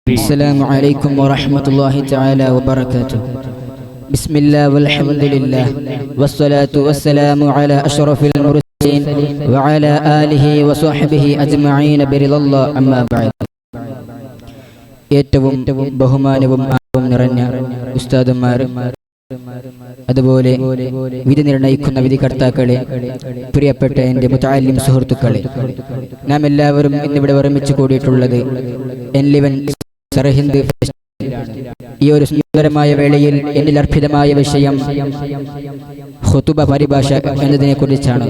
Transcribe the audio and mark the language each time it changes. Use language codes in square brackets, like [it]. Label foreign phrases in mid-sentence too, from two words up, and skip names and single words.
[ar] السلام عليكم ورحمة الله تعالى وبركاته. بسم الله والحمد لله والصلاة والسلام على أشرف المرسلين وعلى آله وصحبه أجمعين برضا الله أما بعد. [ml] ഏറ്റവും ബഹുമാനവും ആദരവും നിറഞ്ഞ ഉസ്താദുമാർ, അതുപോലെ വിധി നിർണയിക്കുന്ന വിധികർത്താക്കളെ, പ്രിയപ്പെട്ട എൻ്റെ മുതഅല്ലിം സുഹൃത്തുക്കളെ, നാം എല്ലാവരും ഇന്നിവിടെ ഒരുമിച്ച് കൂടിയിട്ടുള്ളത് N11 സർഹിന്ദ് ഈ ഒരു സുന്ദരമായ വേളയിൽ എന്നിൽ അർപ്പിതമായ വിഷയം ഖുതുബ പരിഭാഷ എന്നതിനെ കുറിച്ചാണ്.